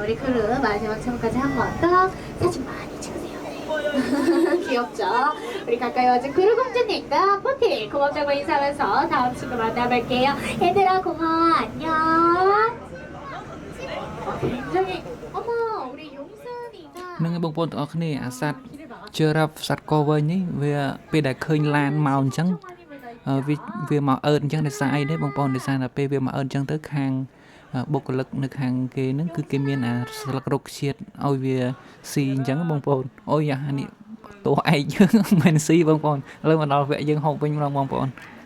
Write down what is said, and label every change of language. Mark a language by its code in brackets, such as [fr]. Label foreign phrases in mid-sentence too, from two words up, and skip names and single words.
[ko] 우리 그루 마지막 창문까지 한 번 더 사진 많이 찍으세요. 귀엽죠? 우리 가까이 와준 그루 공주님과 포티 고맙다고 인사하면서 다음 친구 만나볼게요. 얘들아 고마워. 안녕. 굉장히 어머 우리 용순이가 [km] ហ្នឹងហើយបងប្អូនទាំងអស់គ្នាអាសត្វ giraffe សត្វកវែងនេះវាពេលដែលឃើញឡានមកអញ្ចឹងវាមកអឺតអញ្ចឹងដោយសារអីទេបងប្អូនដោយសារតែពេលវាមកអឺតអញ្ចឹងទៅខាងបុគ្គលិកនៅខាងគេហ្នឹងគឺគេមានអាស្លឹករកជាតិឲ្យវាស៊ីអញ្ចឹងបងប្អូនអូយអានេះតោះឯកយើងមិនស៊ីបងប្អូនឥឡូវមកដល់វគ្គយើងហូបវិញម្ដងបងប្អូន